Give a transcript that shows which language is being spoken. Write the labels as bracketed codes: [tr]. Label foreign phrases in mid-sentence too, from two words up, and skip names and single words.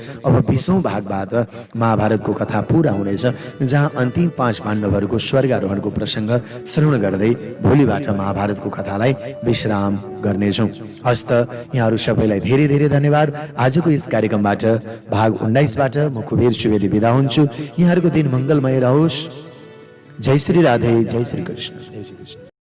[ne] अब 20औं भागबाट महाभारतको कथा पूरा हुनेछ, जहाँ अन्तिम 5 पाण्डवहरूको स्वर्गारोहणको प्रसङ्ग श्रवण गर्दै भोलिबाट महाभारतको कथालाई विश्राम गर्नेछौँ। हस्त यहाँहरू सबैलाई धेरै धेरै धन्यवाद। आजको यस कार्यक्रमबाट भाग 19बाट म कुबेर सुवेदी बिदा हुन्छु। यहाँहरूको दिन मङ्गलमय रहोस्। जय श्री राधे, जय श्री कृष्ण, जय श्री कृष्ण।